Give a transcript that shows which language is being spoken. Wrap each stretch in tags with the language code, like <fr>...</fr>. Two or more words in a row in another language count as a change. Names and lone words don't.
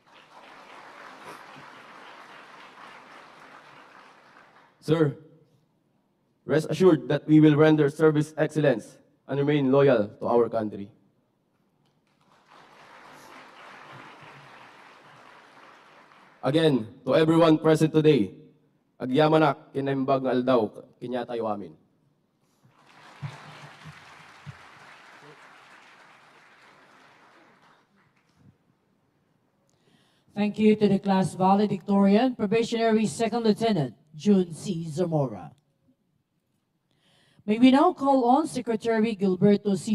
<en>Sir, rest assured that we will render service excellence and remain loyal to our country. Again, to everyone present today,</en> <ilo>agyamanak kinaimbag nga aldaw kinyatayo amin.</ilo> <en>Thank you to the class valedictorian, probationary second lieutenant, June C. Zamora. May we now call on Secretary Gilberto C.</en>